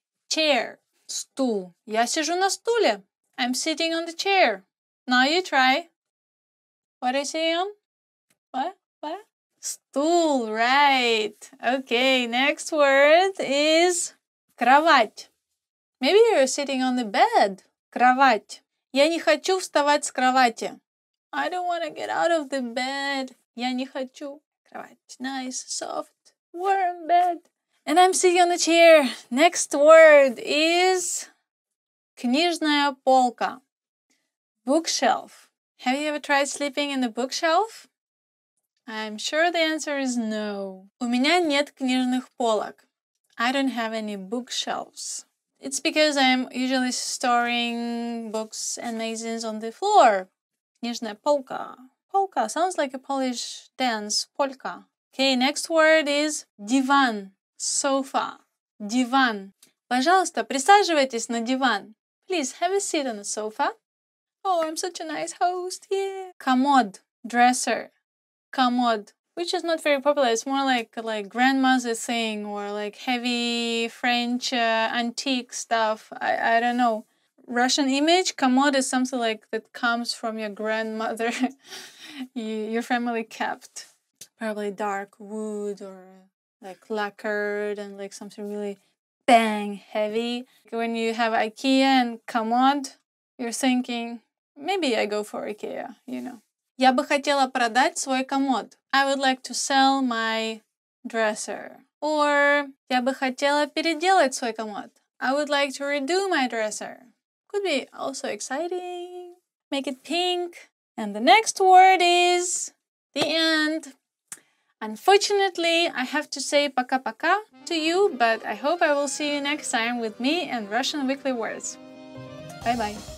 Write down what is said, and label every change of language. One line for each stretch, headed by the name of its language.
English: Chair. Стул.
Russian: Я сижу на стуле.
English: I'm sitting on the chair. Now you try. What are you sitting on? What? Стул, right. Okay, next word is кровать. Maybe you're sitting on the bed.
Russian: Кровать. Я не хочу вставать с кровати.
English: I don't want to get out of the bed.
Russian: Я не хочу.
English: Кровать. Nice, soft, warm bed. And I'm sitting on the chair. Next word is книжная полка. Bookshelf. Have you ever tried sleeping in the bookshelf? I'm sure the answer is no.
Russian: У меня нет книжных полок.
English: I don't have any bookshelves. It's because I'm usually storing books and magazines on the floor.
Russian: Книжная полка.
English: Polka sounds like a Polish dance. Polka. Okay, next word is диван. Sofa. Диван.
Russian: Пожалуйста, присаживайтесь на диван.
English: Please have a seat on the sofa. Oh, I'm such a nice host. Yeah. Комод. Dresser. Комод. Which is not very popular. It's more like grandmother's thing or like heavy French antique stuff. I don't know. Russian image, комод is something like that comes from your grandmother. Your family kept. Probably dark wood or like lacquered and like something really bang heavy. When you have IKEA and комод, you're thinking, maybe I go for IKEA, you know.
Russian: Я бы хотела продать свой комод.
English: I would like to sell my dresser. Or
Russian: я бы хотела переделать свой комод.
English: I would like to redo my dresser. Could be also exciting. Make it pink. And the next word is the end. Unfortunately, I have to say
Russian: пока-пока
English: to you, but I hope I will see you next time with me and Russian Weekly Words. Bye-bye.